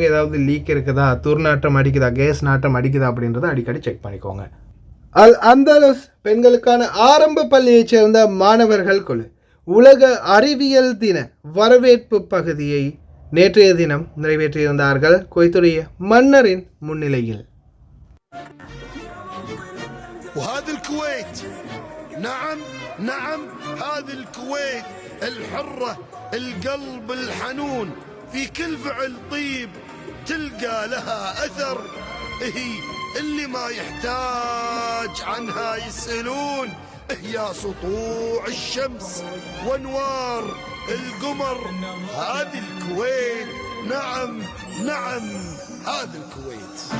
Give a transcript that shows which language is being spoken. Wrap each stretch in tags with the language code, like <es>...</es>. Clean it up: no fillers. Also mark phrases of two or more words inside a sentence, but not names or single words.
<ta>ஏதாவது லீக் இருக்குதா, துர்நாற்றம் அடிக்குதா, கேஸ் நாட்டம் அடிக்குதா அப்படின்றத அடிக்கடி செக் பண்ணிக்கோங்க. அல் அந்தலஸ் பெண்களுக்கான ஆரம்ப பள்ளியைச் சேர்ந்த மாணவர்கள் குழு உலக அறிவியல் தின வரவேற்பு பகுதியை நேற்றைய தினம் நிறைவேற்றியிருந்தார்கள் குவைத்துடைய மன்னரின் முன்னிலையில்.</ta> <ar>وهذه الكويت نعم نعم هذه الكويت الحرة القلب الحنون في كل فعل طيب تلقى لها أثر هي اللي ما يحتاج عنها يسألون يا سطوع الشمس وانوار القمر هذه الكويت نعم نعم هذه الكويت.</ar>